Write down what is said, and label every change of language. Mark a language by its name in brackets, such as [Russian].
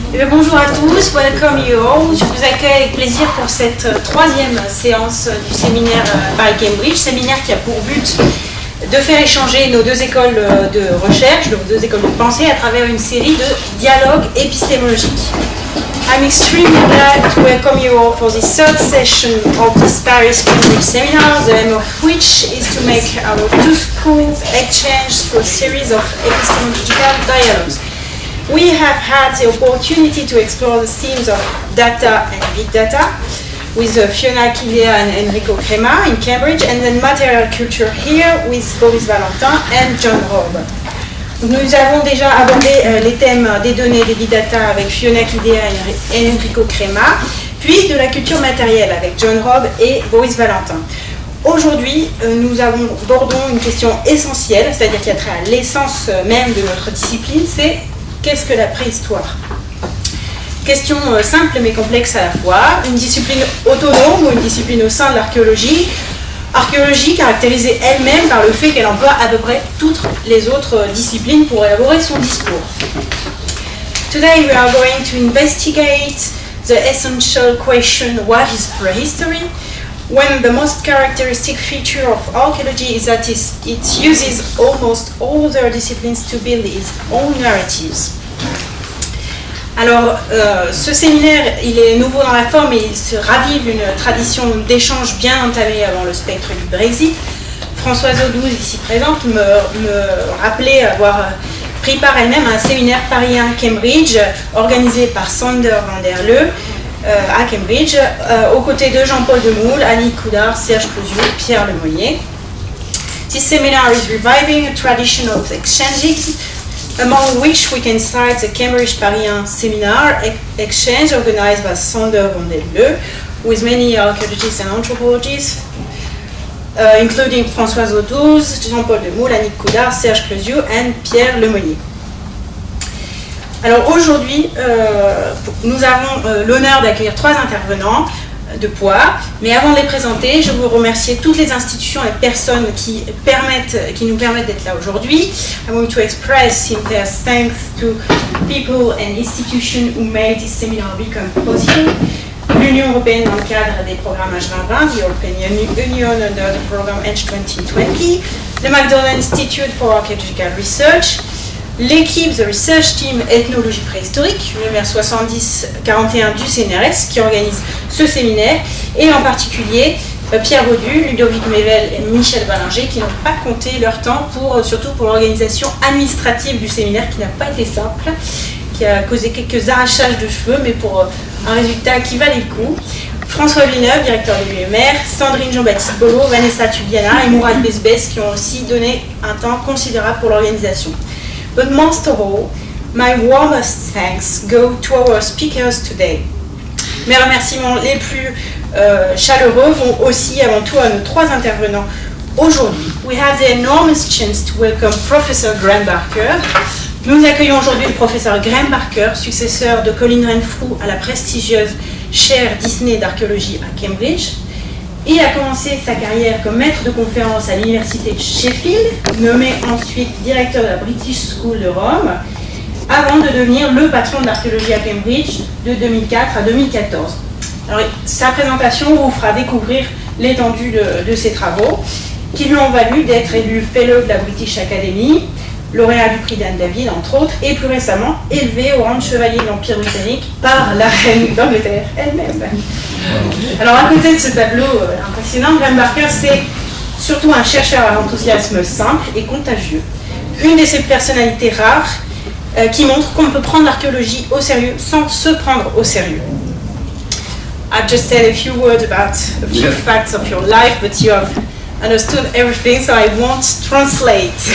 [French] Bonjour à tous, [English] welcome you all. [French] Je vous accueille avec plaisir pour cette troisième séance du séminaire Paris-Cambridge, séminaire qui a pour but de faire échanger nos deux écoles de recherche, nos deux écoles de pensée à travers une série de dialogues épistémologiques. [English] I'm extremely glad to welcome you all for this third session of this Paris-Cambridge seminar, the aim of which is to make our two schools exchange through a series of epistemological dialogues. We have had the opportunity to explore the themes of data and big data with Fiona Kidea and Enrico Crema in Cambridge, and then material culture here with Boris Valentin and John Robb. [French] Nous avons déjà abordé les thèmes des données et des big data avec Fiona Kidea et Enrico Crema, puis de la culture matérielle avec John Robb et Boris Valentin. Aujourd'hui, nous abordons une question essentielle, c'est-à-dire qui a trait à l'essence même de notre discipline, c'est qu'est-ce que la préhistoire ? Question simple mais complexe à la fois, une discipline autonome ou une discipline au sein de l'archéologie. Archéologie caractérisée elle-même par le fait qu'elle emploie à peu près toutes les autres disciplines pour élaborer son discours. [English] Today we are going to investigate the essential question, what is prehistory? When the most characteristic feature of archaeology is that it uses almost all other disciplines to build its own narratives. [French] Alors, ce séminaire, il est nouveau dans la forme et il se ravive une tradition d'échange bien entamée avant le spectre du Brexit. Françoise Audouz, ici présente, me rappelait avoir pris part elle-même à un séminaire parisien-Cambridge organisé par Sander van der Leu à Cambridge, aux côtés de Jean-Paul Demoule, Annie Coudard, Serge Clouziou et Pierre Lemonnier. [English] This seminar is reviving a tradition of exchanges, among which we can cite the Cambridge Parisien Seminar exchange organized by Sander van der Leu with many archaeologists and anthropologists, including Françoise Audouz, Jean-Paul Demoule, Annie Coudard, Serge Clouziou and Pierre Lemonnier. [French] Alors aujourd'hui, nous avons l'honneur d'accueillir trois intervenants de poids, mais avant de les présenter, je veux remercier toutes les institutions et personnes qui nous permettent d'être là aujourd'hui. [English] I want to express sincere thanks to people and institutions who made this seminar become possible. [French] L'Union européenne dans le cadre des programmes H2020, [English] the European Union under the program H2020, [French] le McDonald Institute for Archaeological Research, l'équipe [English] The Research Team [French] Ethnologie Préhistorique, numéro 7041 du CNRS, qui organise ce séminaire, et en particulier Pierre Baudu, Ludovic Mével et Michel Ballinger, qui n'ont pas compté leur temps, surtout pour l'organisation administrative du séminaire, qui n'a pas été simple, qui a causé quelques arrachages de cheveux, mais pour un résultat qui valait le coup. François Villeneuve, directeur de l'UMR, Sandrine Jean-Baptiste Bolo, Vanessa Tubiana et Mourad Besbès, qui ont aussi donné un temps considérable pour l'organisation. [English] But most of all, my warmest thanks go to our speakers today. [French] Mes remerciements les plus chaleureux vont aussi avant tout à nos trois intervenants aujourd'hui. [English] We have the enormous chance to welcome Professor Graeme Barker. [French] Nous accueillons aujourd'hui le professeur Graeme Barker, successeur de Colin Renfrew à la prestigieuse chaire Disney d'archéologie à Cambridge. Il a commencé sa carrière comme maître de conférence à l'université de Sheffield, nommé ensuite directeur de la British School de Rome, avant de devenir le patron de l'archéologie à Cambridge de 2004 à 2014. Alors, sa présentation vous fera découvrir l'étendue de ses travaux, qui lui ont valu d'être élu fellow de la British Academy, lauréat du prix d'Anne David, entre autres, et plus récemment élevé au rang de chevalier de l'Empire britannique par la reine d'Angleterre elle-même. Alors, à côté de ce tableau impressionnant, Graeme Barker, c'est surtout un chercheur à l'enthousiasme simple et contagieux. Une de ces personnalités rares qui montre qu'on peut prendre l'archéologie au sérieux sans se prendre au sérieux. [English] I've just said a few words about a few facts of your life, but you have understood everything, so I won't translate.